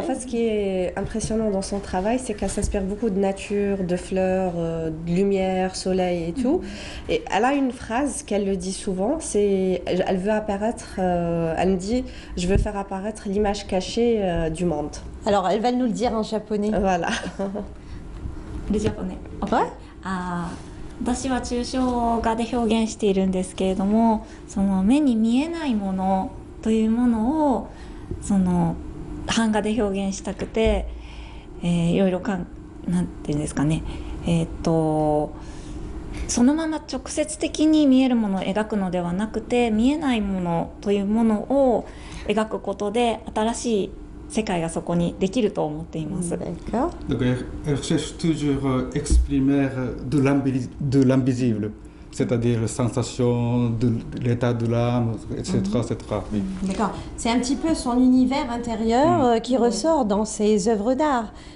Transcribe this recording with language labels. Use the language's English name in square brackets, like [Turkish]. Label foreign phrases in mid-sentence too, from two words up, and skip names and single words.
[French] fait, ce qui est impressionnant dans son travail, c'est qu'elle s'inspire beaucoup de nature, de fleurs, de lumière, soleil et tout. Et elle a une phrase qu'elle le dit souvent, elle veut apparaître, elle me dit, je veux faire apparaître l'image cachée du monde. Alors, elle va nous le dire en japonais. Voilà. Le japonais. Ouais. [Japanese] 私は抽象画で表現しているんですけれども、その目に見えないものというものをその版画で表現したくて、いろいろなんていうんですかね、そのまま直接的に見えるものを描くのではなくて、見えないものというものを描くことで新しい世界がそこにできると思っています。 [French] D'accord. Donc elle cherche toujours à exprimer de l'invisible, c'est-à-dire la sensation de l'état de l'âme, etc. etc. Oui. D'accord. C'est un petit peu son univers intérieur qui ressort dans ses œuvres d'art.